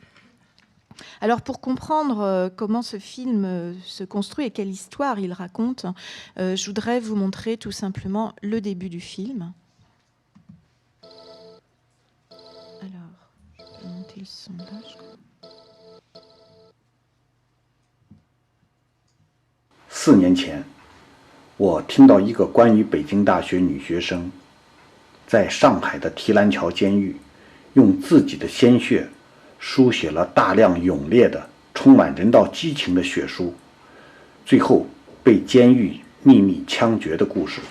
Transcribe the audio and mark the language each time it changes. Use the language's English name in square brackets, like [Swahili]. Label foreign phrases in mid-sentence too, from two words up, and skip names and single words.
[French] Alors pour comprendre comment ce film se construit et quelle histoire il raconte, je voudrais vous montrer tout simplement le début du film. Alors, je vais monter le son là, je crois. [Chinese] 4 年前，我听到一个关于北京大学女学生在上海的提篮桥监狱用自己的鲜血书写了大量勇烈的、充满人道激情的血书，最后被监狱秘密枪决的故事。